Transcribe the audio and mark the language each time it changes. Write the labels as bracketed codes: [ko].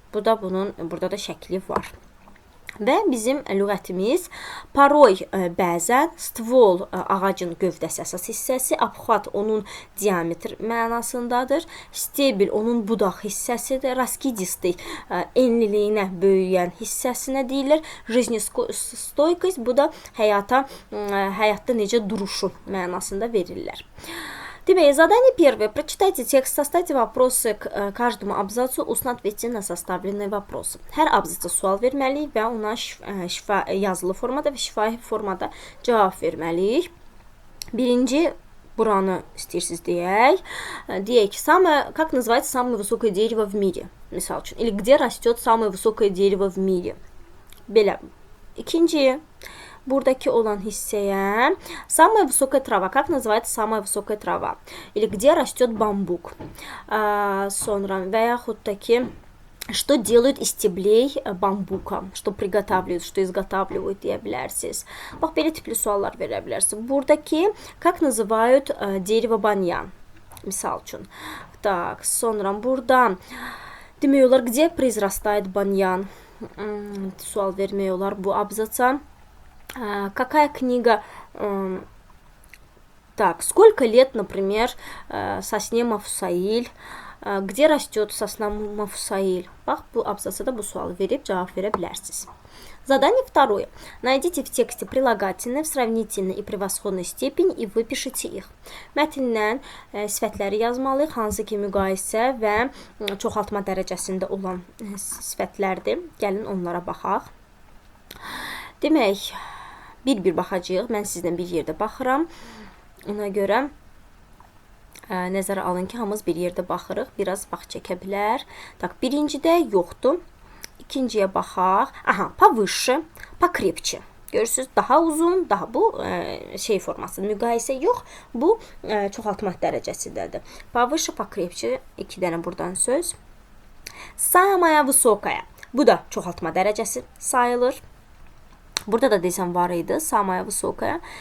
[az] Burada da şəkli var. Və bizim lüğətimiz paroy bəzən stvol ağacın gövdəsi əsas hissəsi, abxat onun diametr mənasındadır, stebil onun budaq hissəsidir, raskidistik enliliyinə böyüyən hissəsinə deyilir, жизнестойкость bu da həyatda necə duruşu mənasında verirlər. [ru] Теперь задание первое. Прочитайте текст, составьте вопросы к каждому абзацу, устно ответьте на составленные вопросы. [az] Hər abzaca sual verməliyik və ona yazılı formada və şifahi formada cavab verməliyik. Birinci, buranı istəyirsiniz deyək. Deyək ki, [ru] как называется самое высокое дерево в мире? [az] Misal üçün, [ru] или где растет самое высокое дерево в мире? [az] Belə. İkinci, buradakı olan hissəyə [ru] самая высокая трава. Как называется самая высокая трава? Или где растет бамбук? [az] Sonra və yaxud da ki, [ru] что делают из стеблей бамбука? Что приготавливают, что изготавливают [az] deyə bilərsiniz. Bax, belə tipli suallar verə bilərsiniz. Buradakı, [ru] как называют дерево баньян? [az] Misal üçün. Так, sonra burada demək olar, [ru] где произрастает баньян? [az] Sual vermək olar bu abzaca. [ru] Какая книга? Так, сколько лет, например, сосне Мафусаиль? Где растет сосна Мафусаиль? [az] Bax, bu abzasada bu sualı verib cavab verə bilərsiniz. [ru] Задание второе. Найдите в тексте прилагательные в сравнительной и превосходной степени и выпишите их. [az] Mətndən sifətləri yazmalıyıq, hansı ki müqayisə və çoxaltma dərəcəsində olan sifətlərdir. Gəlin onlara baxaq. Demək, bir baxacağıq. Mən sizlə bir yerdə baxıram. Ona görə nəzərə alın ki, hamımız bir yerdə baxırıq. Biraz vaxt çəkə bilər. Tak, birincidə yoxdur. İkinciyə baxaq. [ru] Aha, повыше, покрепче. [az] Görürsünüz, daha uzun, daha bu forması, müqayisə yox, bu çoxaltma dərəcəsindədir. [ru] Повыше, покрепче, [az] 2 dənə buradan söz. [ru] Самая высокая. [az] Bu da çoxaltma dərəcəsi sayılır. Burada da desəm var idi, [ru] самая высокая.